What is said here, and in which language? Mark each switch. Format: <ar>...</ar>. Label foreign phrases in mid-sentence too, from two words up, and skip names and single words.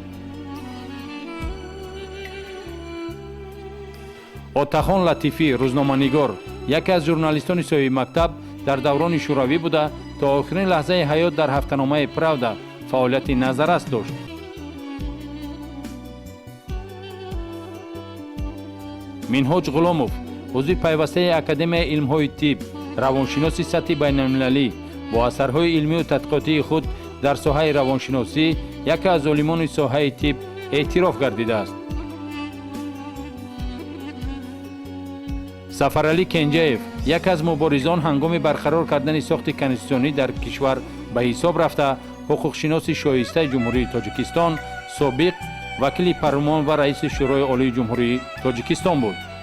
<tg>آتخان لطیفی، روزنامه‌نگار، یکی از ژورنالیستان صاحب مکتب در دوران شوروی بوده تا آخرین لحظه حیات در هفته‌نامه پراودا فعالیت نظررس داشت. منهاج غلاموف، عضو پیوسته اکادمی علم‌های طب، روانشناسی سطح بین‌المللی با اثرهای علمی و تحقیقاتی خود дар соҳаи равоншиносӣ яке аз олимони соҳаи тиб эътироф гардидааст. сафаралӣ кенҷаев яке аз муборизон ҳангоми барқарор кардани сохти конститутсионӣ дар кишвар ба ҳисоб рафта ҳуқуқшиноси шоистаи ҷумҳурии тоҷикистон, собиқ вакили парлумон ва раиси шӯрои олии ҷумҳурии тоҷикистон буд.</tg>